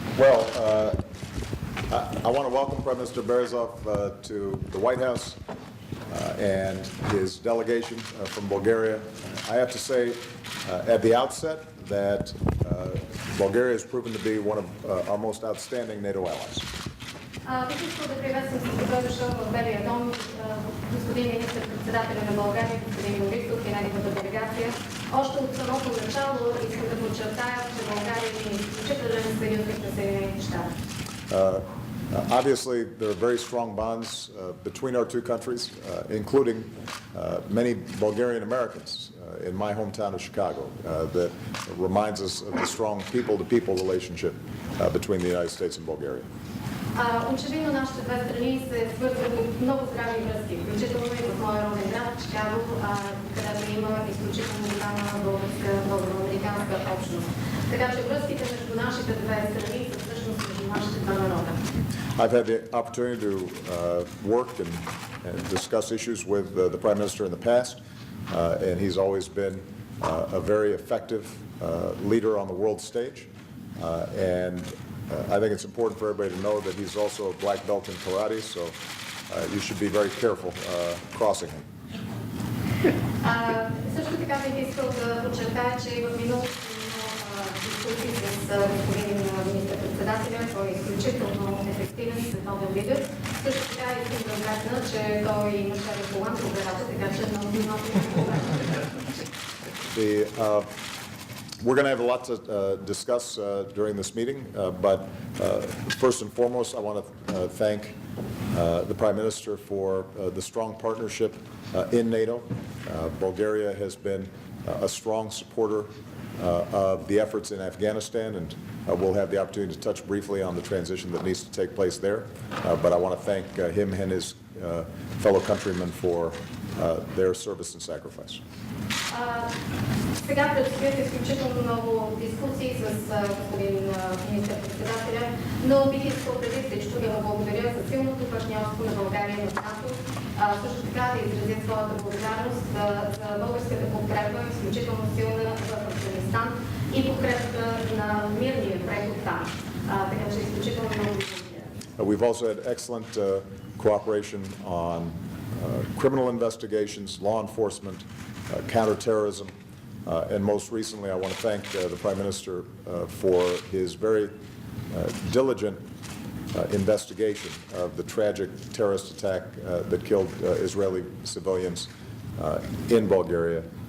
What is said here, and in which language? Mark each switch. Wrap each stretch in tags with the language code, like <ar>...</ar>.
<en>Well, I want to welcome Prime Minister Borissov to the White House and his delegation from Bulgaria. I have to say at the outset that Bulgaria has proven to be one of our most outstanding NATO allies.</en> <bg>Бих искал да приветствам с добре дошъл в Белия дом господин министър-председателя на България, господин Борисов и неговата делегация. Още от самото начало искам да подчертая, че България е изключителен съюзник на Съединените щати.</bg> <en>Obviously, there are very strong bonds between our two countries, including many Bulgarian Americans in my hometown of Chicago, that reminds us of the strong people-to-people relationship between the United States and Bulgaria.</en> <bg>Очевидно нашите две страни се свързват от много здрави връзки, включително и в моя роден град Чикаго, където има изключително голяма българо-американска общност. Така че връзките между нашите две страни са всъщност между нашите два народа.</bg> <en>I've had the opportunity to work and discuss issues with the Prime Minister in the past, and he's always been a very effective leader on the world stage. And I think it's important for everybody to know that he's also a black belt in karate, so you should be very careful crossing him.</en> <bg>Също така бих искал да подчертая, че в миналото дискусии с господин министър-председателя, той е изключително ефективен световен лидер. Също така искам да вметна, че той имаше регулант в операция, така че много</bg> <en>We're going to have a lot to discuss during this meeting, but first and foremost, I want to thank the Prime Minister for the strong partnership in NATO. Bulgaria has been a strong supporter of the efforts in Afghanistan, and we'll have the opportunity to touch briefly on the transition that needs to take place there. But I want to thank him and his fellow countrymen for their service and sacrifice.</en> <bg>Сега предстоят изключително много дискусии с господин министър-председателя, но бих искал преди всичко да му благодаря за силното партньорство на България в НАТО, също така да изразя своята благодарност за българската подкрепа, изключително силна в Афганистан и подкрепата на мирния преход там. Така че изключително много благодаря.</bg> <en>We've also had excellent cooperation on criminal investigations, law enforcement, counterterrorism, and most recently I want to thank the Prime Minister for his very diligent investigation of the tragic terrorist attack that killed Israeli civilians in Bulgaria.</en>